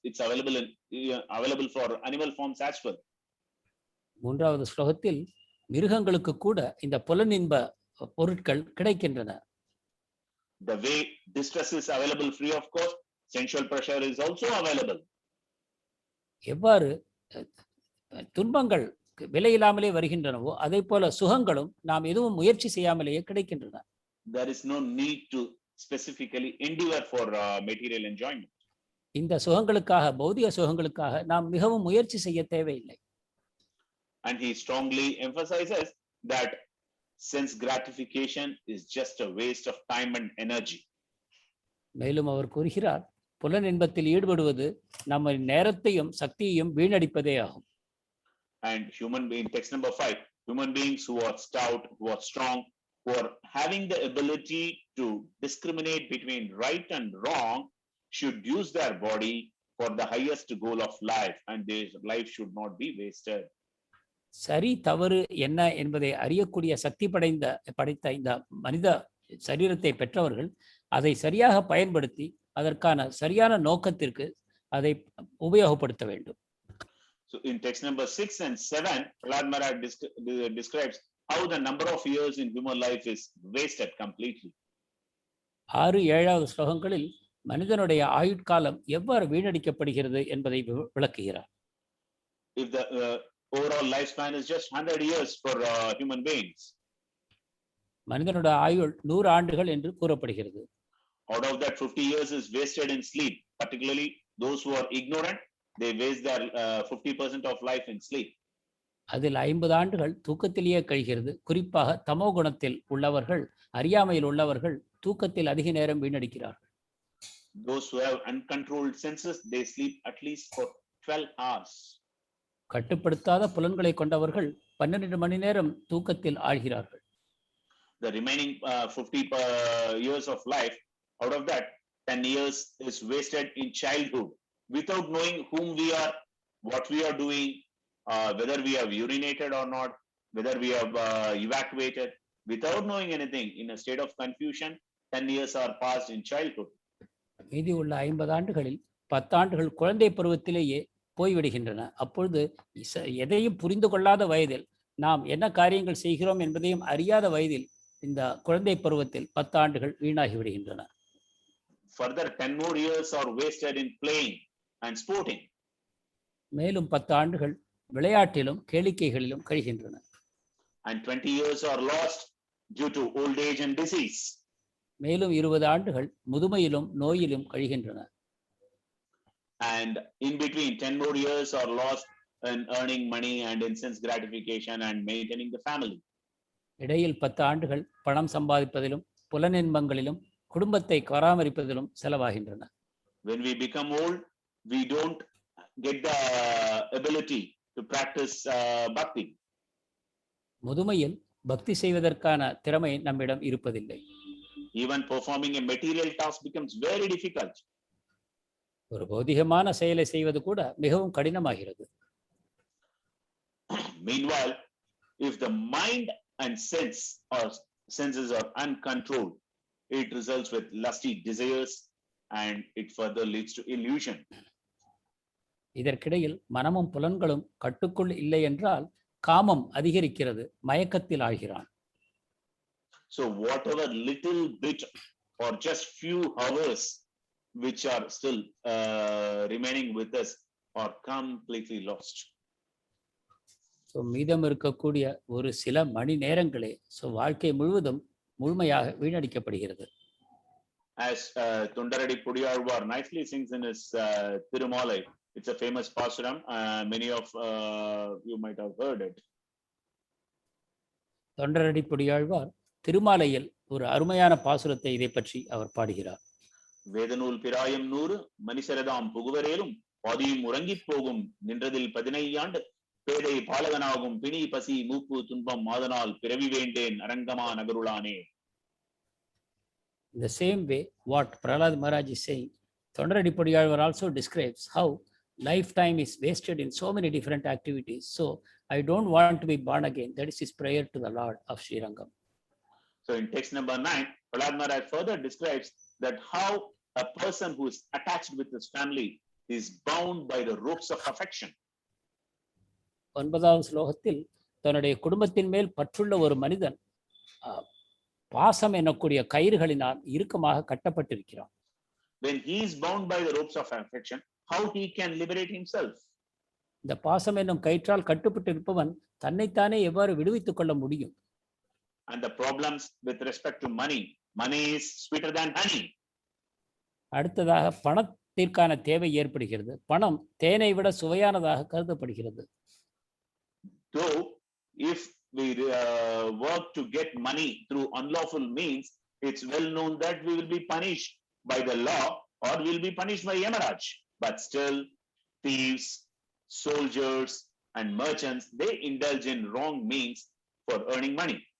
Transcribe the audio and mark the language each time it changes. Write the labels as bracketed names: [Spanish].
[English] It's available for animal forms as well. [Tamil] மூன்றாவது ஸ்லோகத்தில் மிருகங்களுக்கு கூட இந்த புலனின்ப பொருட்கள் கிடைக்கின்றன. [English] The way distress is available free of cost, sensual pleasure is also available. [Tamil] எவ்வாறு துன்பங்கள் விலையில்லாமலே வருகின்றனவோ அதே போல சுகங்களும் நாம் எதுவும் முயற்சி செய்யாமலேயே கிடைக்கின்றன. [English] There is no need to specifically endeavor for material enjoyment. [Tamil] இந்த சுகங்களுக்காக பௌதிக சுகங்களுக்காக நாம் மிகவும் முயற்சி செய்ய தேவையில்லை. [English] And he strongly emphasizes that sense gratification is just a waste of time and energy. [Tamil] மேலும் அவர் கூறுகிறார் புலன் இன்பத்தில் ஈடுபடுவது நம்ம நேரத்தையும் சக்தியையும் வீணடிப்பதே ஆகும். [English] And text number 5, human beings who are stout, who are strong, who are having the ability to discriminate between right and wrong should use their body for the highest goal of life, and their life should not be wasted. [Tamil] சரி தவறு என்ன என்பதை அறியக்கூடிய சக்தி படைத்த இந்த மனித சரீரத்தை பெற்றவர்கள் அதை சரியாக பயன்படுத்தி அதற்கான சரியான நோக்கத்திற்கு அதை உபயோகப்படுத்த வேண்டும். [English] So in text number 6 and 7, Prahlad Maharaj describes how the number of years in human life is wasted completely. [Tamil] 6-7 ஸ்லோகங்களில் மனிதனுடைய ஆயுட்காலம் எவ்வாறு வீணடிக்கப்படுகிறது என்பதை விளக்குகிறார். [English] If the overall lifespan is just 100 years for human beings, [Tamil] மனிதனுடைய ஆயுள் 100 ஆண்டுகள் என்று கூறப்படுகிறது. [English] Out of that 50 years is wasted in sleep, particularly those who are ignorant, they waste their 50% of life in sleep. [Tamil] அதில் 50 ஆண்டுகள் தூக்கத்திலேயே கழிகிறது. குறிப்பாக தமோ குணத்தில் உள்ளவர்கள், அறியாமையில் உள்ளவர்கள் தூக்கத்தில் அதிக நேரம் வீணடிக்கிறார்கள். [English] Those who have uncontrolled senses, they sleep at least for 12 hours. [Tamil] கட்டுப்படுத்தாத புலன்களை கொண்டவர்கள் 12 மணி நேரம் தூக்கத்தில் ஆழ்கிறார்கள். [English] The remaining 50 years of life, out of that 10 years is wasted in childhood without knowing whom we are, what we are doing, whether we have urinated or not, whether we have evacuated, without knowing anything, in a state of confusion. 10 years are passed in childhood. [Tamil] மீதி உள்ள 50 ஆண்டுகளில் 10 ஆண்டுகள் குழந்தை பருவத்திலேயே போய்விடுகின்றன. அப்பொழுது எதையும் புரிந்து கொள்ளாத வயதில், நாம் என்ன காரியங்கள் செய்கிறோம் என்பதையும் அறியாத வயதில், இந்த குழந்தை பருவத்தில் 10 ஆண்டுகள் வீணாகி விடுகின்றன. [English] Further 10 more years are wasted in playing and sporting. [Tamil] மேலும் 10 ஆண்டுகள் விளையாட்டிலும் கேளிக்கைகளிலும் கழிகின்றன. [English] And 20 years are lost due to old age and disease. [Tamil] மேலும் 20 ஆண்டுகள் முதுமையிலும் நோயிலும் கழிகின்றன. [English] And in between 10 more years are lost in earning money and instant gratification and maintaining the family. [Tamil] இடையில் 10 ஆண்டுகள் பணம் சம்பாதிப்பதிலும் புலனின்பங்களிலும் குடும்பத்தை பராமரிப்பதிலும் செலவாகின்றன. [English] When we become old, we don't get the ability to practice bhakti. [Tamil] முதுமையில் பக்தி செய்வதற்கான திறமை நம்மிடம் இருப்பதில்லை. [English] Even performing a material task becomes very difficult. [Tamil] ஒரு பௌதிகமான செயலை செய்வது கூட மிகவும் கடினமாகிறது. [English] Meanwhile, if the mind and senses are uncontrolled, it results with lusty desires and it further leads to illusion. [Tamil] இதற்கிடையில் மனமும் புலன்களும் கட்டுக்குள் இல்லை என்றால் காமம் அதிகரிக்கிறது, மயக்கத்தில் ஆகிறான். [English] So whatever little bit or just few hours which are still remaining with us are completely lost. [Tamil] So மீதம் இருக்கக்கூடிய ஒரு சில மணி நேரங்களே வாழ்க்கை முழுவதும் முழுமையாக வீணடிக்கப்படுகிறது. [English] As Thundaradi Pudiyalvar nicely sings in his Thirumalai, it's a famous paasuram. Many of you might have heard it. [Tamil] தொண்டரடி புடியாழ்வார் திருமாலையில் ஒரு அருமையான பாசுரத்தை இதை பற்றி அவர் பாடுகிறார். வேதநூல் பிராயம் 100 மனிசரதாம் புகுவரேலும் பாதியும் உறங்கி போகும் நின்றதில் 15 ஆண்டு பேதை பாலகனாகும் பிணி பசி மூப்பு துன்பம் மாதனால் பிறவி வேண்டேன் அரங்கமா நகருளானே. [English] In the same way, what Prahlad Maharaj is saying, Thondaradi Pudiyalvar also describes how lifetime is wasted in so many different activities. So I don't want to be born again. That is his prayer to the Lord of Srirangam. So in text number 9, Prahlad Maharaj further describes that how a person who is attached with his family is bound by the ropes of affection. [Tamil] 9வது ஸ்லோகத்தில் தன்னுடைய குடும்பத்தின் மேல் பற்றுள்ள ஒரு மனிதன் பாசம் என்னக்கூடிய கயிறுகளினால் இறுக்கமாக கட்டப்பட்டிருக்கிறான். [English] When he is bound by the ropes of affection, how he can liberate himself? [Tamil] இந்த பாசம் என்னும் கயிற்றால் கட்டுப்பட்டிருப்பவன் தன்னைத்தானே எவ்வாறு விடுவித்துக் கொள்ள முடியும்? [English] And the problems with respect to money is sweeter than honey. [Tamil] அடுத்ததாக பணத்திற்கான தேவை ஏற்படுகிறது. பணம் தேனை விட சுவையானதாக கருதப்படுகிறது. [English] Though if we work to get money through unlawful means, it's well known that we will be punished by the law or will be punished by Yamaraj. But still, thieves, soldiers, and merchants, they indulge in wrong means for earning money.